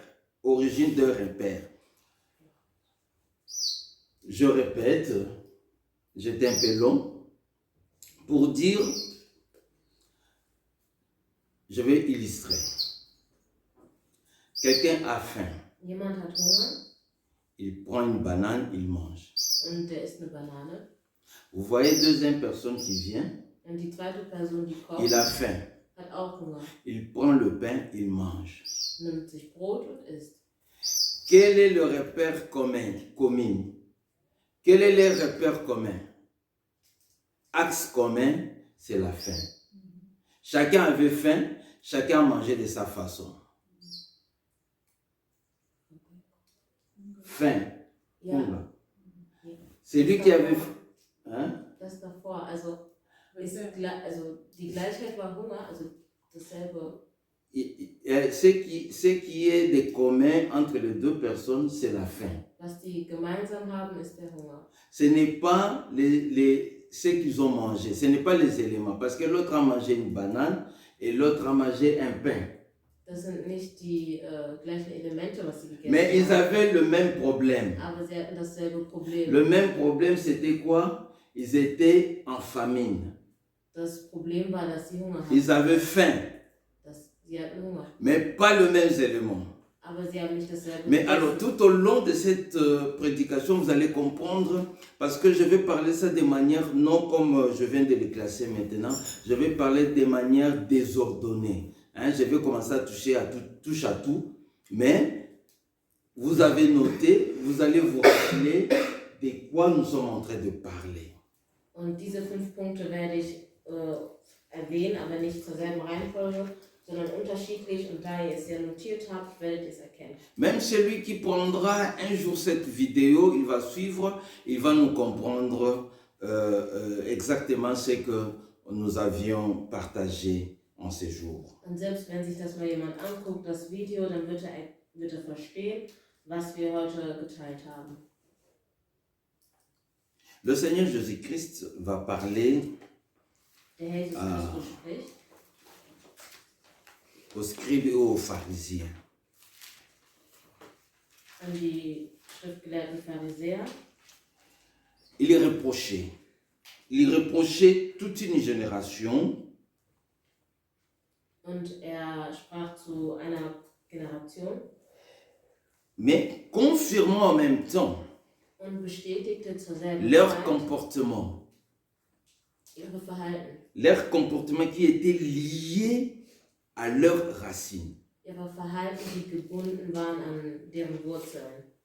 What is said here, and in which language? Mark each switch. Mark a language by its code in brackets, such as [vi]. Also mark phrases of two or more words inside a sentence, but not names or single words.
[fr] Origine d'un repère. Je répète, j'étais un peu long, pour dire, je vais illustrer. Quelqu'un a faim. [de] Jemand hat Hunger [fr] Il prend une banane, il mange. [de] und der isst eine Banane. [fr] Vous voyez deuxième personne qui vient, [de] Und die zweite Person, die kommt, [fr] il a faim. [de] hat auch Hunger. [fr] Il prend le pain, il mange. [de] Nimmt sich Brot und isst. [fr] Quel est le repère commun? Quel est le repère commun? Axe commun, c'est la faim. Chacun avait faim, chacun mangeait de sa façon. Faim. [de] Ja, [fr] C'est lui qui avait faim. Hein? [de] das davor, also die Gleichheit war Hunger, also dasselbe. [fr] Ce qui est de commun entre les deux personnes, c'est la faim. [de] Was die gemeinsam haben, ist der Hunger. [fr] Ce n'est pas ce qu'ils ont mangé, ce n'est pas les éléments, parce que l'autre a mangé une banane et l'autre a mangé un pain. [de] Das sind nicht die gleichen Elemente, was sie gegessen [fr] Mais ils [de] haben. [fr] avaient le même problème. [de] Aber sie hatten dasselbe Problem. [fr] Le même problème, c'était quoi? Ils étaient en famine. [de] Das Problem war, dass sie Hunger hatten. [fr] Ils avaient faim, [de] Sie hatten Hunger. [fr] mais pas le même élément. [de] Aber sie haben nicht dasselbe [fr] Mais [de] gegessen. [fr] alors, tout au long de cette prédication, vous allez comprendre, parce que je vais parler ça de manière, non comme je viens de les classer maintenant, je vais parler de manière désordonnée. Hein, je vais commencer à toucher à tout, touche à tout, mais vous avez noté, vous allez vous rappeler de quoi nous sommes en train de parler. [de] Und diese 5 Punkte werde ich erwähnen, aber nicht zur selben Reihenfolge, sondern unterschiedlich. Und da ihr es ja notiert habt, werdet ihr es erkennen. [fr] Même celui qui prendra un jour cette vidéo, il va suivre, il va nous comprendre exactement ce que nous avions partagé en ces jours. [de] Und selbst wenn sich das mal jemand anguckt, das Video, dann wird er verstehen, was wir heute geteilt haben. [fr] Le Seigneur Jésus-Christ va parler [de] Der Herr Jesus Christus spricht [fr] aux scribes et aux pharisiens. [de] an die schriftgelehrten Pharisäer. [fr] Il est reproché. Il reprochait toute une génération [de] Und er sprach zu einer Generation [fr] mais confirmant en même temps [de] und bestätigte zur selben [fr] leur [de] Zeit [fr] comportement. [de] ihre Verhalten. [fr] Leur comportement qui était lié à leurs racines. [de] Ihre Verhalten, die gebunden waren an deren Wurzeln.